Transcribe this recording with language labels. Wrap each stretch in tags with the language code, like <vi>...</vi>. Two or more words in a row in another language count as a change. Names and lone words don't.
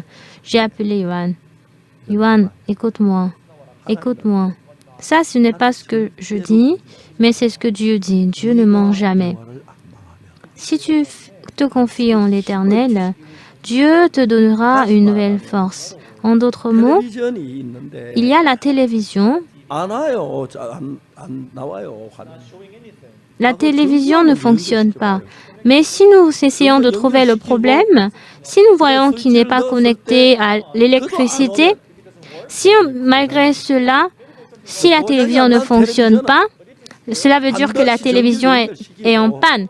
<fr>J'ai appelé Johan. Johan, écoute-moi. Écoute-moi. Ça, ce n'est pas ce que je dis, mais c'est ce que Dieu dit. Dieu ne ment jamais. Si tu te confies en l'Éternel, Dieu te donnera une nouvelle force. En d'autres mots,</fr> <ko>텔레비전이 있는데</ko> <fr>il y a la télévision.</fr> <ko>안 와요. 안 나와요. 화면.</ko> <fr>La télévision ne fonctionne pas. Mais si nous essayons de trouver le problème, si nous voyons qu'il n'est pas connecté à l'électricité, si malgré cela, si la télévision ne fonctionne pas, cela veut dire que la télévision est en panne.</fr>